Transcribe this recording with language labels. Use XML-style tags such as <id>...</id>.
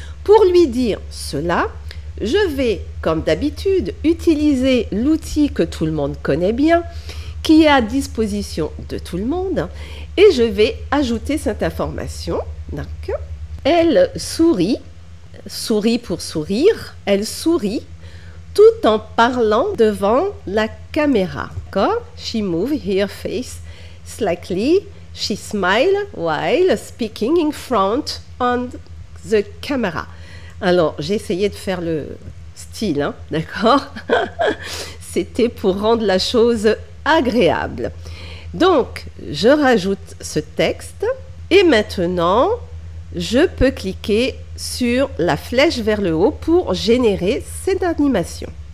<fr>Pour lui dire cela, je vais, comme d'habitude, utiliser l'outil que tout le monde connaît bien, qui est à disposition de tout le monde, et je vais ajouter cette information. Donc, elle sourit, sourit pour sourire, elle sourit tout en parlant devant la caméra.</fr> <en>She moved her face slightly, she smiled while speaking in front on the camera.</en> <fr>Alors, j'ai essayé de faire le style, hein, d'accord? C'était pour rendre la chose agréable. Donc, je rajoute ce texte et maintenant, je peux cliquer sur la flèche vers le haut pour générer cette animation.</fr>